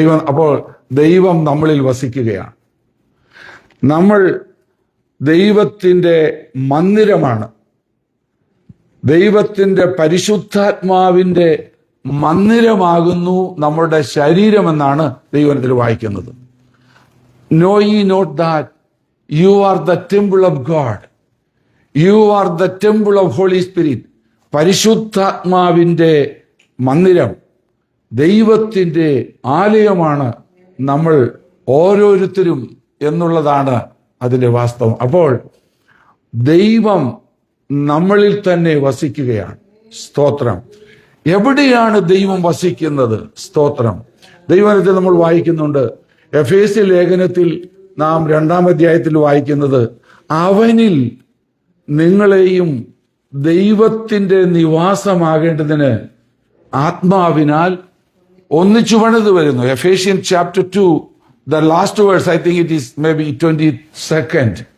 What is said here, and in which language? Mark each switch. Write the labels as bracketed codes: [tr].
[ml] അപ്പോൾ ദൈവം നമ്മളിൽ വസിക്കുകയാണ്. നമ്മൾ ദൈവത്തിൻ്റെ മന്ദിരമാണ്. ദൈവത്തിൻ്റെ പരിശുദ്ധാത്മാവിൻ്റെ മന്ദിരമാകുന്നു നമ്മുടെ ശരീരമെന്നാണ് ദൈവത്തിൽ വായിക്കുന്നത്. [en] Know ye not that you are the temple of God? You are the temple of Holy Spirit. [ml] പരിശുദ്ധാത്മാവിന്റെ മന്ദിരം, ദൈവത്തിന്റെ ആലയമാണ് നമ്മൾ ഓരോരുത്തരും എന്നുള്ളതാണ് അതിന്റെ വാസ്തവം. അപ്പോൾ ദൈവം നമ്മളിൽ തന്നെ വസിക്കുകയാണ്. സ്തോത്രം. എവിടെയാണ് ദൈവം വസിക്കുന്നത്? സ്തോത്രം. ദൈവത്തിൽ നമ്മൾ വായിക്കുന്നുണ്ട്, എഫേസ്യ ലേഖനത്തിൽ നാം 2-ാം അധ്യായത്തിൽ വായിക്കുന്നത്, അവനിൽ നിങ്ങളെയും ദൈവത്തിന്റെ നിവാസമാകേണ്ടതിന് ആത്മാവിനാൽ ഒന്നിച്ചു പണിത് വരുന്നു. [en] Ephesian chapter 2, the last verse, I think it is maybe 22nd.